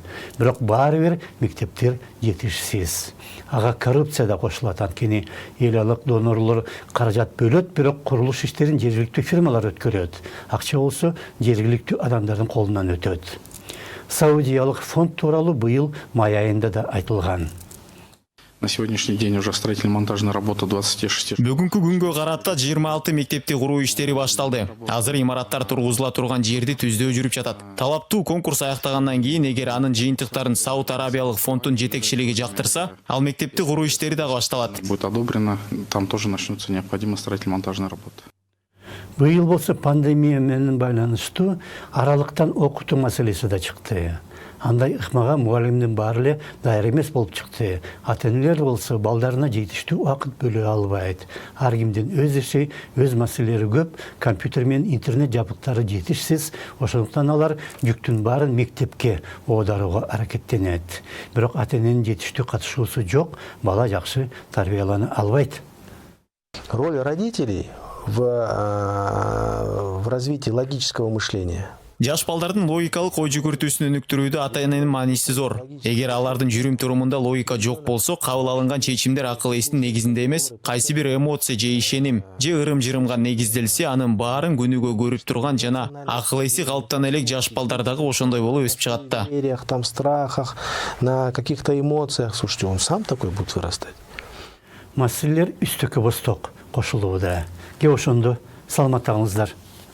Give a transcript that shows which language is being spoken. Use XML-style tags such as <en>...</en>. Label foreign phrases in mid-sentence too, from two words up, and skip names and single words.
<ky>Бирок баары бир мектептер жетишсиз. Ага коррупция да кошулат, анткени эл алык донорлор каражат бөлөт, бирок курулуш иштерин жергиликтүү фирмалар өткөрөт. Акча болсо жергиликтүү адамдардын колунан өтөт. Саудиялык фонд тууралуу быйыл май айында да айтылган.</ky> <ru>На сегодняшний день уже строительно-монтажная работа 26.</ru> <ky>Бүгүнкү күнгө карата 26 мектепти куруу иштери башталды. Азыр имараттар тургузула турган жерди түздөө жүрүп жатат. Талаптуу конкурс аяктагандан кийин, эгер анын жыйынтыктарын Сауд Арабиялык фонддун жетекчилиги жактырса, ал мектепти куруу иштери да башталат.</ky> <ru>Будет одобрено, там тоже начнутся необходимая строительно-монтажная работа.</ru> <ky>Быйыл болсо пандемия менен байланыштуу аралыктан окутуу маселеси да чыкты. Андай ыкмага мугалимдин баары эле даяр эмес болуп чыкты. Ата-энелер болсо балдарына жетиштүү убакыт бөлө албайт. Ар кимдин өз иши, өз маселелери көп, компьютер менен интернет жабдыктары жетишсиз. Ошондуктан алар жүктүн баарын мектепке оодарууга аракеттенет. Бирок ата-эненин жетиштүү катышуусу жок, бала жакшы тарбиялана албайт.</ky> <ru>Роль родителей в развитии логического мышления.</ru> <ky>Жаш балдардын логикалык ой жүгүртүүсүн өнүктүрүүдө ата-эненин мааниси зор. Эгер алардын жүрүм-турумунда логика жок болсо, кабыл алынган чечимдер акыл эстин негизинде эмес, кайсы бир эмоция же ишеним же ырым-жырымга негизделсе, анын баарын күнүгө көрүп турган жана акыл эси калыптана элек жаш балдар дагы ошондой болуп өсүп чыгат да.</ky> <ru>Там страхах, на каких-то эмоциях, слушайте, он сам такой будет вырастать.</ru> <ky>Маселелер үстөккө босток кошулууда. Ошондо саламаттагыңыздар.</ky>